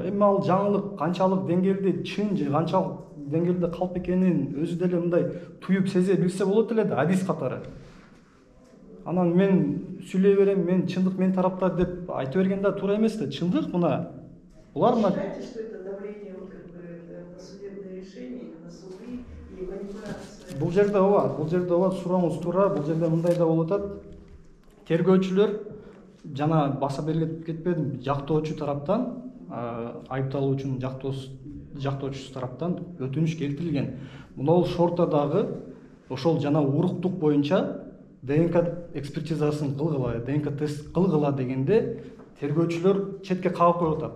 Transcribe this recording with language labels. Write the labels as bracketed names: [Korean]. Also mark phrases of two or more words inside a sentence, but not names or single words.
[Kyrgyz] Эми ал жаңылык канчалык деңгээлде чын же канчалык деңгээлде калп экенин өзү деле мындай туюп сезе билсе болот эле да, адис катары. Анан мен сүйлөй берем, мен чындык мен тарапта деп айта берген да туура эмес да. Чындык мына булар мына. [Russian] Считаете, что это давление вот как бы на судебное решение, на суды и манипуляция? [Kyrgyz] Бул жерде ооба сурооңуз туура. Бул жерде мындай да болуп атат. Тергөөчүлөр жана баса берилип кетпедим, жактоочу тараптан, айыпталуучунун жактоочусу тараптан өтүнүч келтирилген. Мына шортадагы ошол жана уруктук боюнча ДНК экспертизасын кылгыла, ДНК тест кылгыла дегенде тергөөчүлөр четке кагып коюп атат.